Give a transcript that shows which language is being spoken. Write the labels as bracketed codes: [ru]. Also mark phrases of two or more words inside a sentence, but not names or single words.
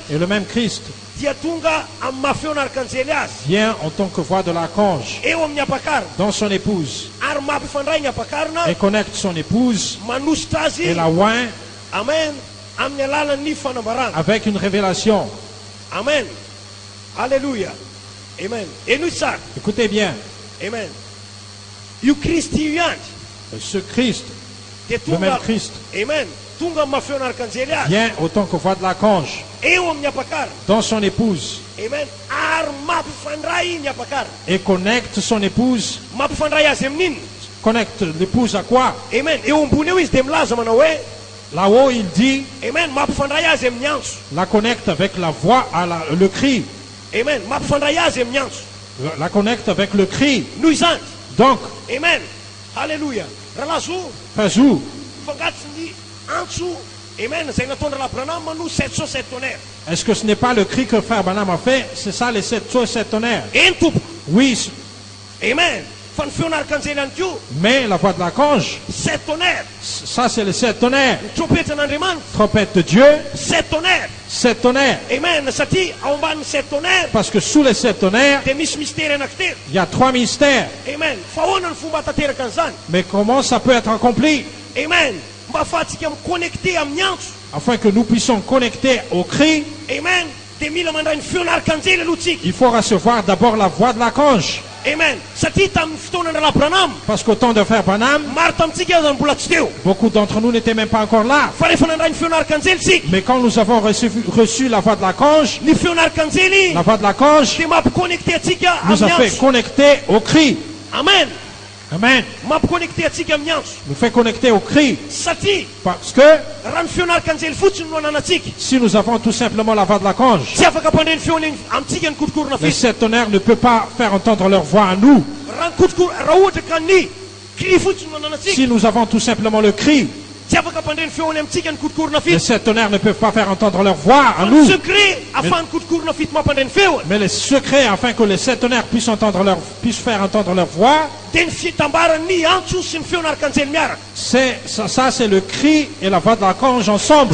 [fr] Et le même Christ [mg] dia tonga amin'ny mahafeon'arkanjely azy [fr] vient en tant que voix de l'archange [mg] eo amin'ny apakarina [fr] dans son épouse [mg] ary mampifandray ny apakarina [fr] et connecte son épouse [mg] manositra azy [fr] et la oint [mg] amen amin'ny alalan'ny fanambarana. [fr] avec une révélation. Amen. Alléluia. [mg] Amen. Enoy tsara. [fr] Écoutez bien, [mg] Amen. Io Kristy io ihany [fr] ce Christ, [mg] dia [fr] le même [mg] tonga [fr] Christ, [mg] amen tonga amin'ny mahafeon'arkanjely azy [fr] vient en tant que voix de l'archange [mg] eo amin'ny apakarina. [fr] dans son épouse Amen. [mg] Ary mampifandray ny apakarina. [fr] et connecte son épouse. [mg] Mampifandray azy amin'inona? [fr] Connecte l'épouse à quoi? Amen. [mg] Eo ambony eo izy dia milaza manao hoe [fr] Là-haut, il dit, [mg] amen mampifandray azy amin'ny antso. [fr] la connecte avec la voix, le cri. Amen. [mg] Mampifandray azy amin'ny antso. [fr] La connecte avec le cri. [mg] Noho izany. [fr] Donc, [mg] Amen. Alléluia. Rahalazo Fazou, fangatiny antso. Amen. Zay nataon'ny Branham no 707 tonnerres. [fr] est-ce que ce n'est pas le cri que frère Branham a fait? C'est ça les 7 tonnerres? [mg] Eny tompo. [fr] Oui, Amen. [mg] Fa ny feon'arkanjely ihany koa [fr] mais la voix de l'archange, 7 tonnerres. ça c'est les 7 tonnerres. [mg] Ny trompetran'Andriamanitra [fr] Trompette de Dieu, 7 tonnerres. 7 tonnerres. [mg] Amen. Satria ao ambanin'ny 7 tonnerres [fr] Parce que sous les 7 tonnerres, [mg] dia misy mystère anankitelo. [fr] il y a 3 mystères. Amen. [mg] Fa ahoana ny fomba tanteraka an'izany? [fr] Mais comment ça peut être accompli? Amen. [mg] Mba ahafahantsika miconnecter amin'ny antso. [fr] Afin que nous puissions connecter au cri, Amen. [mg] Dia mila mandray ny feon'arkanjely aloha tsika. [fr] il faut recevoir d'abord la voix de l'archange. [mg] Amen. Satria tamin'ny fotoanan'ny Branham, [fr] Parce qu'au temps de frère Branham, [mg] maro tamintsika zany mbola tsy teo. [fr] beaucoup d'entre nous n'étaient même pas encore là. [mg] Fa rehefa nandray ny feon'arkanjely tsika, [fr] Mais quand nous avons reçu la voix de l'archange, [mg] ny feon'arkanjely [fr] la voix de l'archange [mg] dia mampiconnecter atsika [fr] nous a [mg] amin'ny [fr] fait [mg] antso. [fr] connecter au cri. Amen. Amen. [mg] Mampiconnecter atsika amin'ny antso. [fr] Nous fait connecter au cri. [mg] Satria [fr] Parce que [mg] raha ny feon'arkanjely fotsiny no ananatsika, [fr] si nous avons tout simplement la voix de l'archange, [mg] tsy afaka ampandreny feony amintsika ny kotokorona [fr] les [mg] fito. [fr] 7 tonnerres ne peuvent pas faire entendre leur voix à nous. [mg] Raha ohatra ka ny cri fotsiny no ananatsika, [fr] Si nous avons tout simplement le cri, Les sept tonnerres ne peuvent pas faire entendre leur voix à nous. Mais les secrets afin que les sept tonnerres puissent faire entendre leur voix, ça c'est le cri et la voix de l'archange ensemble.